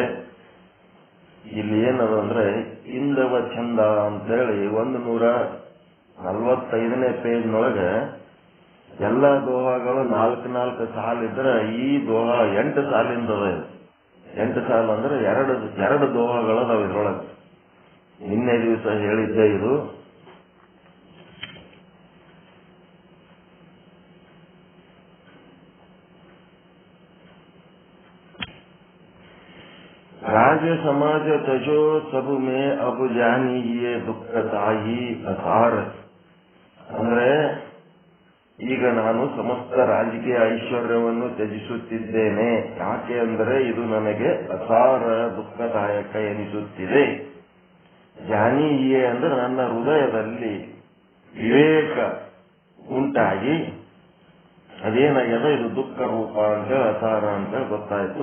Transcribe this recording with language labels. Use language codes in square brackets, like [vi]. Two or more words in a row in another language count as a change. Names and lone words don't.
[kn] ಇಲ್ಲಿ ಏನದಂದ್ರೆ ಇಂದವ ಚಂದ ಅಂತೇಳಿ 145ನೇ ಪೇಜ್ನೊಳಗೆ ಎಲ್ಲ ದೋಹಗಳು 4 ಸಾಲಿದ್ರೆ ಈ ದೋಹ 8 ಸಾಲಿಂದದ. 8 ಸಾಲು ಅಂದ್ರೆ ಎರಡು ದೋಹಗಳದಾವ ಇದ್ರೊಳಗೆ. ನಿನ್ನೆ ದಿವಸ ಹೇಳಿದ್ದೆ ಇದು. [hi] राज्य समाज तजो सब में अब जानिए दुःखदायी असार. [kn] ಅಂದ್ರೆ ಈಗ ನಾನು ಸಮಸ್ತ ರಾಜಕೀಯ ಐಶ್ವರ್ಯವನ್ನು ತ್ಯಜಿಸುತ್ತಿದ್ದೇನೆ. ಯಾಕೆ ಅಂದರೆ ಇದು ನನಗೆ ಅಸಾರ ದುಃಖದಾಯಕ ಎನಿಸುತ್ತಿದೆ. ಜಾನಿಯೇ ಅಂದ್ರೆ ನನ್ನ ಹೃದಯದಲ್ಲಿ ವಿವೇಕ ಉಂಟಾಗಿ ಅದೇನಾಗ್ಯದ, ಇದು ದುಃಖ ರೂಪ ಅಂತೇಳಿ ಅಸಾರ ಅಂತೇಳಿ ಗೊತ್ತಾಯ್ತು.